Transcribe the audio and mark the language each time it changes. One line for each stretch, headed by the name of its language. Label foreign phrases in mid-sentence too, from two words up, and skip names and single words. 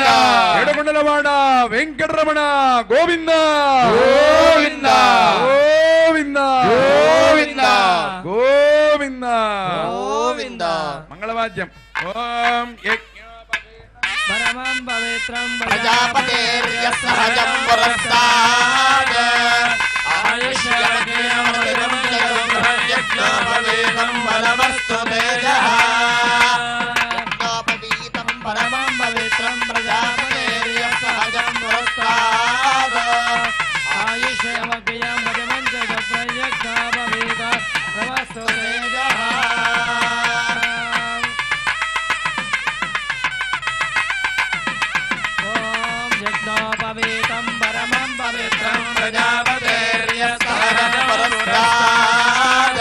Telugu: ఎడమండలవాడ వెంకటరమణ గోవింద గోవింద. గోవింద గోవింద. గోవింద గోవింద. మంగళవాద్యం.
Sanskrit: ఓం యజ్ఞ పరమం భవే प्रजापतेर्यः सहजं पुरस्तात् यज्ञोपवीतं बलमस्तु तेजः यज्ञोपवीतं परमं पवित्रं प्रजापतेर्यः सहजं पुरस्तात् आयुष्यमग्र्यं भजमञ्च प्रयज्ञोपवीतं बलमस्तु तेजः यज्ञोपवीतं परमं पवित्रं प्रजापतेर्यः सहजं पुरस्तात्